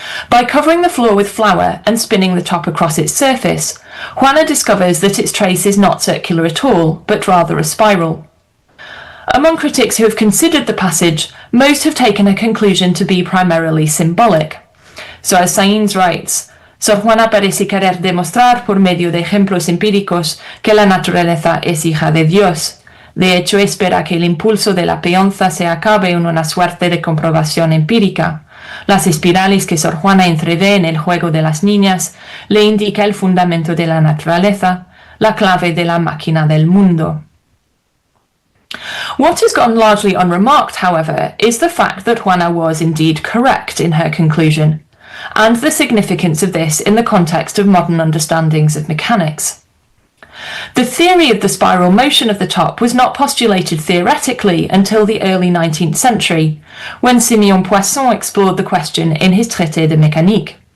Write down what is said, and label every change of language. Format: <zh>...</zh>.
<en>By covering the floor with flour and spinning the top across its surface, Juana discovers that its trace is not circular at all, but rather a spiral. Among critics who have considered the passage, most have taken her conclusion to be primarily symbolic. So as Sainz writes,</en> <es>Sor Juana parece querer demostrar por medio de ejemplos empíricos que la naturaleza es hija de Dios. De hecho, espera que el impulso de la peonza se acabe en una suerte de comprobación empírica. Las espirales que Sor Juana entrevé en el juego de las niñas le indica el fundamento de la naturaleza, la clave de la máquina del mundo.</es> <en>What has gone largely unremarked, however, is the fact that Juana was indeed correct in her conclusion, and the significance of this in the context of modern understandings of mechanics. The theory of the spiral motion of the top was not postulated theoretically until the early 19th century, when Siméon Poisson explored the question in his Traité de mécanique.</en>